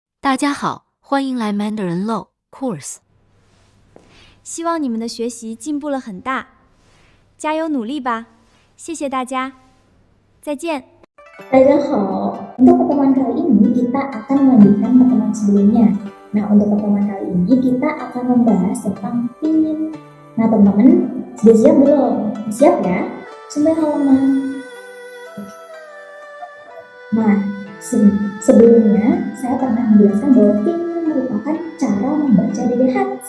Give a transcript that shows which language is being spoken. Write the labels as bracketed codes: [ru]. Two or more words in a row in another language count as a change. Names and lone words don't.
[zh] 大家好，欢迎来 Mandarin Low Course。希望你们的学习进步了很大，加油努力吧！谢谢大家，再见。大家好, [id] untuk pertemuan kali ini kita akan melanjutkan pertemuan sebelumnya. Nah, untuk pertemuan kali ini kita akan membahas tentang pin. Nah, teman-teman, sudah siap belum? Siap ya? Sampai halaman. Nah, sebelumnya saya pernah menjelaskan bahwa pin merupakan cara membaca dari Hanzi.